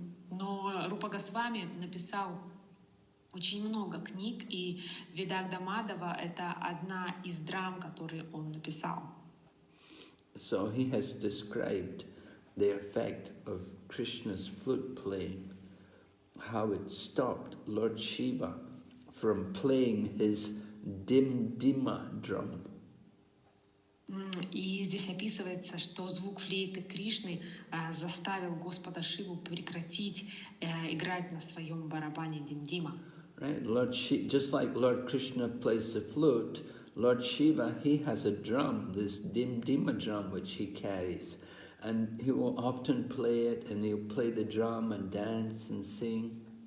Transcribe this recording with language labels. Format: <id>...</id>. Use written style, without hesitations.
<ru>Но Рупа Госвами написал очень много книг, и Видагдха Мадхава — это одна из драм, которые он написал.</ru> <en>So he has described the effect of Krishna's flute playing, how it stopped Lord Shiva from playing his dim-dima drum.</en> <ru>И здесь описывается, что звук флейты Кришны заставил Господа Шиву прекратить играть на своем барабане дим-дима.</ru> <en>Right, just like Lord Krishna plays the flute, Lord Shiva, he has a drum, this dim-dima drum which he carries, and he will often play it, and he'll play the drum and dance and sing.</en>